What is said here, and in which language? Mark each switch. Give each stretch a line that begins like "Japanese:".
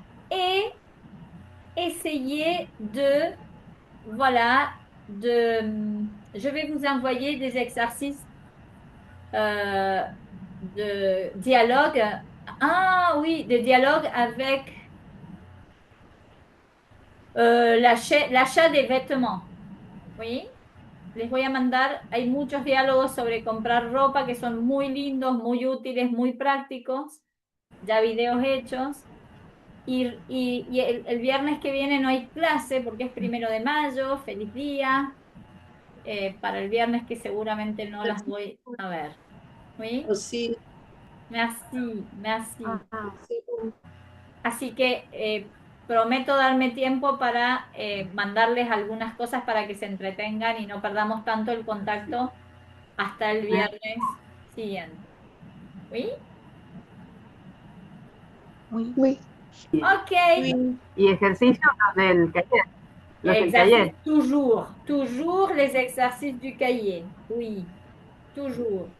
French: Et essayer de, voilà, je vais vous envoyer des exercices de dialogue. Ah oui, de dialogue avec l'achat des vêtements. Oui.
Spanish: Les voy a mandar, hay muchos diálogos sobre comprar ropa que son muy lindos, muy útiles, muy prácticos, ya videos hechos. Y el viernes que viene no hay clase porque es 1 de mayo, feliz día, para el viernes que seguramente no las voy a ver.
French: ¿Oui?
Spanish: Sí,
French: Merci, merci.
Spanish: sí. Así que prometo darme tiempo para mandarles algunas cosas para que se entretengan y no perdamos tanto el contacto hasta el viernes siguiente.
French: ¿Oui? Oui. Oui. Ok. Oui.
Spanish: Y ejercicios los del taller. Los del
French: Exercice,
Spanish: taller.
French: toujours les exercices du cahier. Oui, toujours.